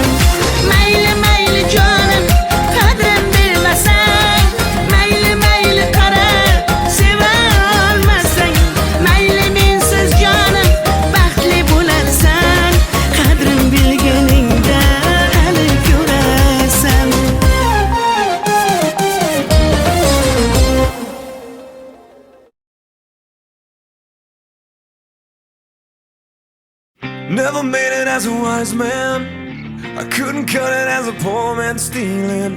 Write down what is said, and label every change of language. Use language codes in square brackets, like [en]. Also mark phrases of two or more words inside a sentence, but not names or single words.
[uz] Mayli mayli jonim, qadrin bilmasang, mayli mayli qara, seva olmasang, mayli mensiz jonim baxtli bo'larsan, qadrin bilganingda hali ko'rarsan. [en] Never made it as a wise man. I couldn't cut it as a poor man stealing.